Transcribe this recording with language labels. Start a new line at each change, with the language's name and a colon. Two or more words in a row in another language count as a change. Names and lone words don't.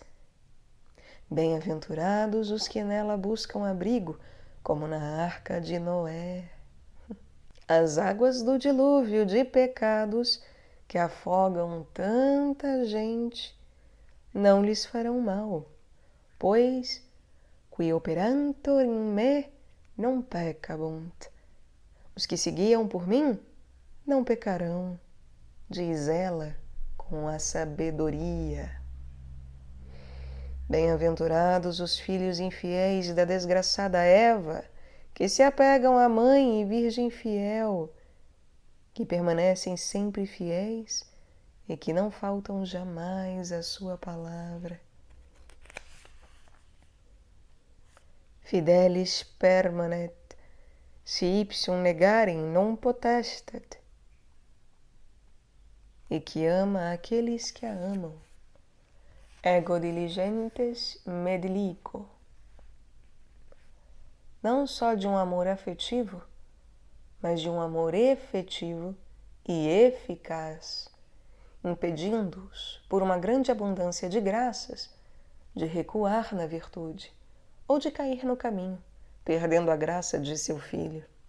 Portuguese: Bem-aventurados os que nela buscam abrigo, como na arca de Noé. As águas do dilúvio de pecados que afogam tanta gente não lhes farão mal, pois
Latin: qui operantur in me non peccabunt.
Portuguese: Os que se guiam por mim não pecarão, diz ela com a sabedoria. Bem-aventurados os filhos infiéis da desgraçada Eva, que se apegam à mãe e virgem fiel, que permanecem sempre fiéis e que não faltam jamais à sua palavra.
Latin: Fidelis permanet, si ipsum negarem non potestat,
Portuguese: e que ama aqueles que a amam.
Latin: Ego diligentes me dilico.
Portuguese: Não só de um amor afetivo, mas de um amor efetivo e eficaz, impedindo-os, por uma grande abundância de graças, de recuar na virtude ou de cair no caminho, perdendo a graça de seu filho.